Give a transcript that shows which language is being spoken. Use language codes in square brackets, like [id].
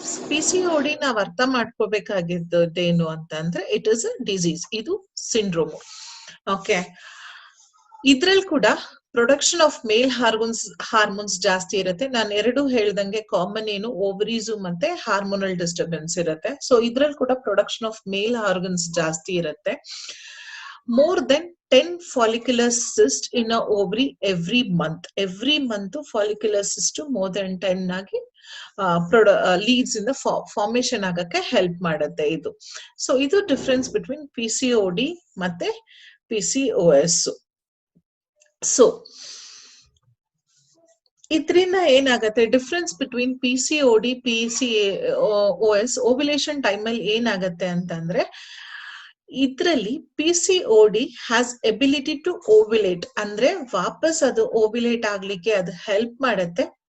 [kn] PCOD ನಾವ್ ಅರ್ಥ ಮಾಡ್ಕೋಬೇಕಾಗಿದ್ದೇನು ಅಂತಂದ್ರೆ, [en] it is a disease, [kn] ಇದು ಸಿಂಡ್ರೋಮ್. ಓಕೆ, ಇದ್ರಲ್ಲಿ ಕೂಡ ಪ್ರೊಡಕ್ಷನ್ ಆಫ್ ಮೇಲ್ ಹಾರ್ಮೋನ್ಸ್ ಜಾಸ್ತಿ ಇರುತ್ತೆ. ನಾನು ಎರಡು ಹೇಳ್ದಂಗೆ ಕಾಮನ್ ಏನು, ಓವರೀಸು ಮತ್ತೆ ಹಾರ್ಮೋನಲ್ ಡಿಸ್ಟರ್ಬೆನ್ಸ್ ಇರುತ್ತೆ. ಸೊ ಇದ್ರಲ್ಲಿ ಕೂಡ ಪ್ರೊಡಕ್ಷನ್ ಆಫ್ ಮೇಲ್ ಆರ್ಗನ್ಸ್ ಜಾಸ್ತಿ ಇರುತ್ತೆ. [en] More than 10 follicular cysts in a ovary every month. Every month follicular cyst more than 10 [kn] ಆಗಿ ಲೀಡ್ಸ್ ಇಂದ ಫಾರ್ಮೇಶನ್ ಆಗಕ್ಕೆ ಹೆಲ್ಪ್ ಮಾಡುತ್ತೆ ಇದು. ಸೊ ಇದು ಡಿಫ್ರೆನ್ಸ್ ಬಿಟ್ವೀನ್ PCOD ಮತ್ತೆ PCOS. ಸೊ ಇದರಿಂದ ಏನಾಗತ್ತೆ, difference between PCOD PCOS ovulation ಟೈಮಲ್ಲಿ ಏನಾಗತ್ತೆ ಅಂತಂದ್ರೆ, ಇದ್ರಲ್ಲಿ PCOD ಹ್ಯಾಸ್ ಎಬಿಲಿಟಿ ಟು ಓವ್ಯುಲೇಟ್, ಅಂದ್ರೆ ವಾಪಸ್ ಅದು ಓವ್ಯುಲೇಟ್ ಆಗ್ಲಿಕ್ಕೆ ಅದು ಹೆಲ್ಪ್ ಮಾಡತ್ತೆ.